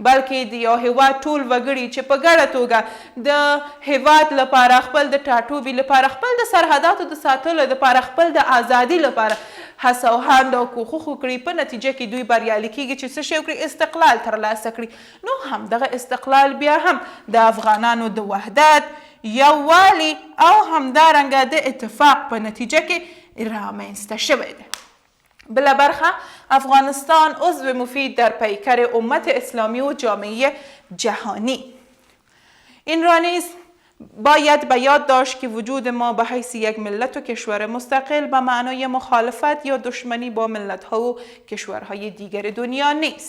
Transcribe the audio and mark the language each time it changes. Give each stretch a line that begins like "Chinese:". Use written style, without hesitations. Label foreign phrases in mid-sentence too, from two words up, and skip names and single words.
Pashto: بلکې د یو هیواد ټول وګړي چې په ګډه توګه د هیواد لپاره خپل د ټاټوبي لپاره خپل د سرحداتو د ساتلو لپاره خپل د ازادي لپاره هڅه او هاند او کوښښ وکړي په نتیجه کې دوی بریالي کیږي چې څه شی وکړي استقلال ترلاسه کړي نو همدغه استقلال بیا هم د افغانانو د وحدت یووالي او همدارنګه د اتفاق په نتیجه کې رامنځته شوی دی. بلا برخه
Persian: افغانستان عضو مفید در پیکر امت اسلامی و جامعه جهانی. این را نیز باید به یاد داشت که وجود ما به حیث یک ملت و کشور مستقل به معنای مخالفت یا دشمنی با ملت‌ها و کشورهای دیگر دنیا نیست.